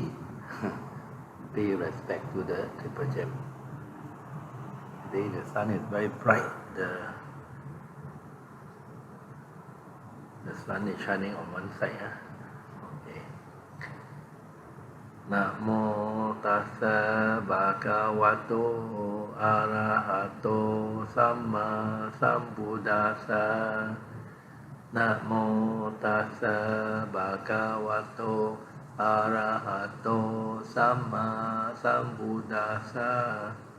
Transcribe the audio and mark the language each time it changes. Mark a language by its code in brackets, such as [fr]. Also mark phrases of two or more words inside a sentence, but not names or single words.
[en] Pay respect to the triple gem. Today the sun is very bright. The sun is shining on one side. Okay. [pi] Namo tassa bhagavato arahato samma sambuddhassa. Namo tassa bhagavato arahato samma sambuddhassa.